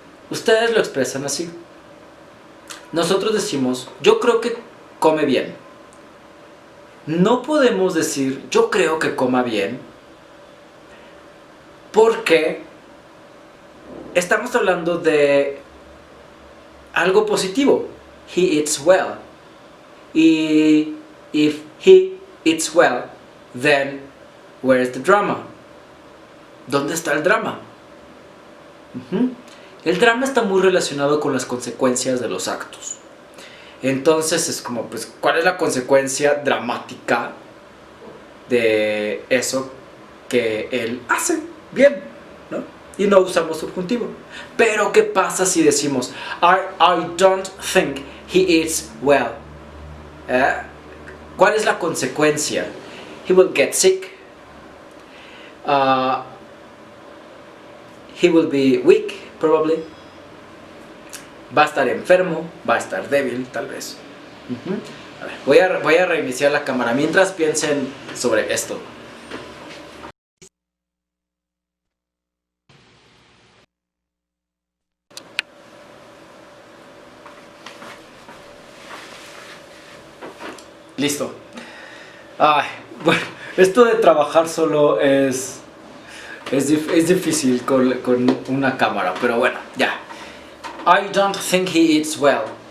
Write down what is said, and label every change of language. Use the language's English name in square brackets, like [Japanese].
[Spanish] Ustedes lo expresan así. Nosotros decimos, yo creo que come bien. No podemos decir, yo creo que coma bien, porque estamos hablando de algo positivo. [English] He eats well. Y if he eats well, then where is the drama? [Spanish] ¿Dónde está el drama? El drama está muy relacionado con las consecuencias de los actos. Entonces es como, pues, ¿cuál es la consecuencia dramática de eso que él hace bien, ¿no? Y no usamos subjuntivo. Pero ¿qué pasa si decimos [English] I don't think he eats well? [Spanish] ¿Cuál es la consecuencia? [English] He will get sick. He will be weak, probably. [Spanish] Va a estar enfermo, va a estar débil, tal vez. A ver, voy a reiniciar la cámara mientras piensen sobre esto. Listo. Ay, bueno, esto de trabajar solo es difícil con una cámara, pero bueno, ya. [English] I don't think he eats well.